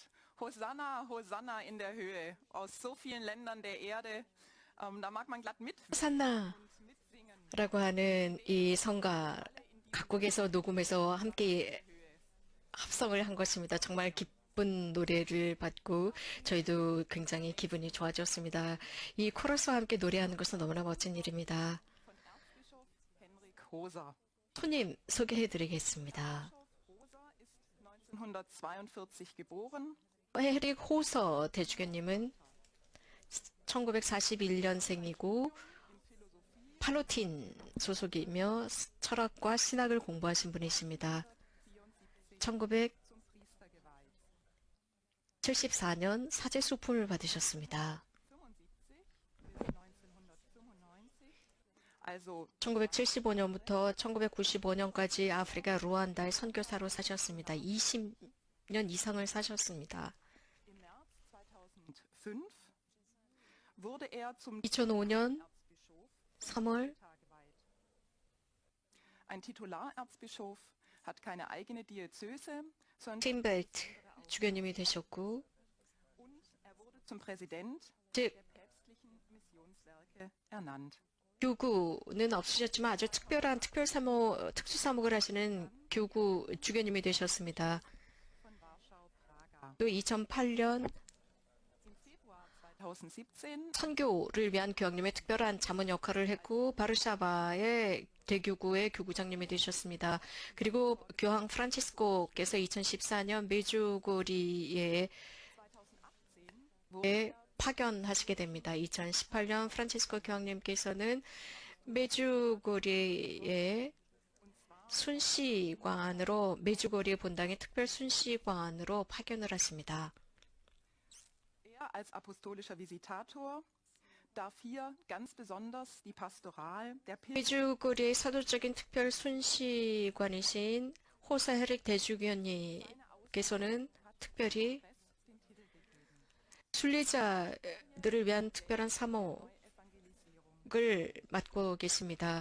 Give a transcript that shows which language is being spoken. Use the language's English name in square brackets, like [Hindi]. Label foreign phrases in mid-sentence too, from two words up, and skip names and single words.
[German] Hosanna, Hosanna in der Höhe. Aus so vielen Ländern der Erde. Da mag man glatt [Korean] 호산나라고 하는 이 성가 각국에서 녹음해서 함께 합성을 한 것입니다. 정말 기쁜 노래를 받고 저희도 굉장히 기분이 좋아졌습니다. 이 코러스와 함께 노래하는 것은 너무나 멋진 일입니다. [German] von Erzbischof Henrik Hoser. [Korean] 손님 소개해드리겠습니다. [German] Hoser ist 1942 geboren. [Korean] 헤릭 호서 대주교님은 1941년생이고 팔로틴 소속이며 철학과 신학을 공부하신 분이십니다. 1974년 사제 수품을 받으셨습니다. 1975년부터 1995년까지 아프리카 루안다의 선교사로 사셨습니다. 20년 이상을 사셨습니다. 2005년 3월 [German] Ein Titularerzbischof hat keine eigene Diözese, sondern [Korean] 팀벨트 주교님이 되셨고 [German] und er wurde zum Präsident [Korean] 즉 [German] der päpstlichen Missionswerke ernannt. [Korean] 교구는 없으셨지만 아주 특별한 특수사목을 하시는 교구 주교님이 되셨습니다. [German] Von Warschau, Praga. [Korean] 또 2008년 [German] Im Februar 2017 [Korean] 선교를 위한 교황님의 특별한 자문 역할을 했고 바르샤바의 대교구의 교구장님이 되셨습니다. 그리고 교황 프란치스코께서 2014년 메주고리에 2018 파견하시게 됩니다. 2018년 프란치스코 교황님께서는 메주고리의 순시관으로 메주고리 본당의 특별 순시관으로 파견을 하십니다. [German] Er als apostolischer Visitator darf hier ganz besonders die Pastoral der [Korean] 메주고리의 사도적인 특별 순시관이신 호사 헤릭 대주교님께서는 특별히 순례자들을 위한 특별한 사목을 맡고 계십니다.